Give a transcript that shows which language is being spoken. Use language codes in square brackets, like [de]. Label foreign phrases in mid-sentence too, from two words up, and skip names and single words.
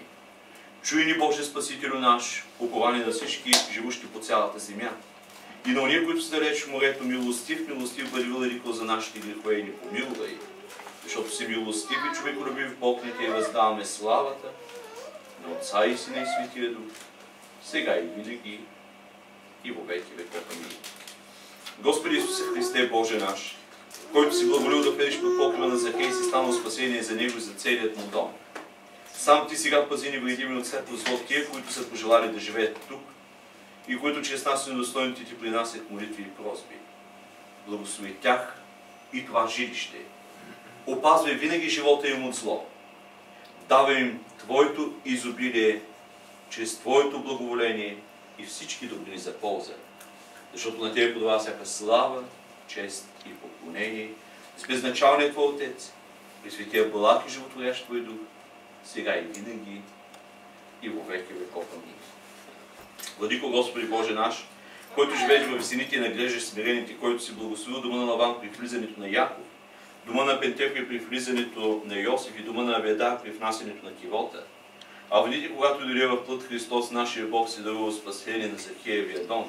[bg] Чуй ни, Боже Спасителю наш, упование на всички живущи по цялата земя. И на ония, които са далеч в морето, милостив, милостив бъди велико за нашите грехове и ни помилвай. Защото си милостив и човеколюбив Бог, не те въздаваме славата на Отца и Сина и Светия Дух, сега и винаги и [cu] во веки веков. [bg] Амин. Господи Исусе Христе, Боже наш, който си благоволил да влезеш под покрива на Захей, си станал спасение за него и за целият му дом. Сам Ти сега пази невредими от всяко зло тия, които са пожелали да живеят тук и които чрез нас недостойните Ти принасят молитви и просби. Благослови тях и това жилище. Опазвай винаги живота им от зло. Давай им Твоето изобилие чрез Твоето благоволение и всички добрини за полза. Защото на Тебе подава всяка слава, чест и поклонение с безначалния Твой Отец, при светия Балак и животворящ Твой Дух, сега и винаги и [cu] во веки веков. [bg] Амин. Владико Господи Боже наш, който живееш във висините и наглеждаш смирените, който си благословил дома на Лаван при влизането на Яков, дома на Пентефри при влизането на Йосиф и дома на Аведар при внасянето на Кивота. А водите, когато дойде в плът Христос, нашия Бог, си дарува спасение на Захеевия дом.